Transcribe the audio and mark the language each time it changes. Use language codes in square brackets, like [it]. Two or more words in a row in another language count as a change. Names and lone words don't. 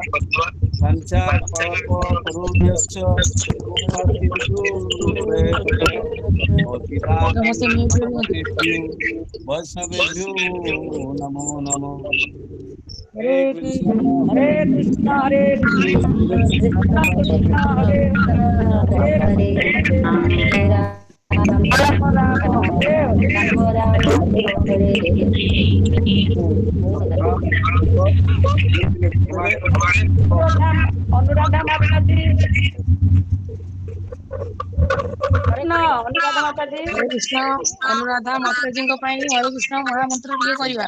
[sa] ପାଞ୍ଚା କଳପ ତରୁଭ୍ୟଶ୍ଚ କୃପା ସିନ୍ଧୁ [or] ସମସ୍ତେ ମ୍ୟୁଟ ରେ ରୁହନ୍ତୁ। [sa] ବୈଷ୍ଣବେଭ୍ୟୋ ନମୋ ନମଃ। [or] ହରେ ହରେ କୃଷ୍ଣ ହରେ କୃଷ୍ଣ ହରେ हरे କୃଷ୍ଣ କୃଷ୍ଣ କୃଷ୍ଣ ହରେ ହରେ हरे राम ରାମ ରାମ ହରେ ହରେ। राम राम हरे ଅନୁରାଧା ମାତାଜୀ ଅନୁରାଧା ମାତାଜୀ। ହରେ କୃଷ୍ଣ ଅନୁରାଧା ମାତାଜୀଙ୍କ ପାଇଁ ହରେ କୃଷ୍ଣ ମହାମନ୍ତ୍ର ଟିକେ କରିବା।